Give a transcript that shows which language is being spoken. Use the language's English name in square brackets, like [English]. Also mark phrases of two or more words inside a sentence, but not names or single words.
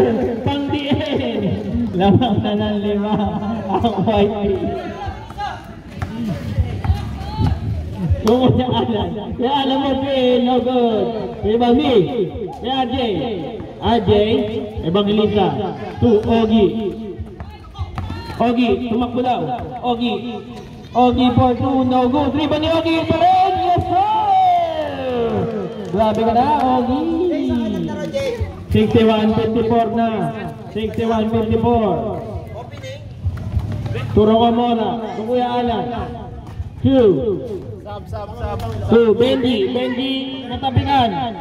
[Filipino] Pang DN! Lamang na ng 5 ang [English] white team. [Filipino] Kung kaya alam mo, [English] no good. [Filipino] Ibang me, kaya RJ, Evangelista, to Ogi. Ogi, tumakbo daw. Ogi for 2, [English] no good. [Filipino] 3 ba ni Ogi? [English] Yes sir! [Filipino] Grabe ka na, Ogi. 61-54 na. 61-54. Turo ka muna. Kuya Alan. 2. Benji, natapikan.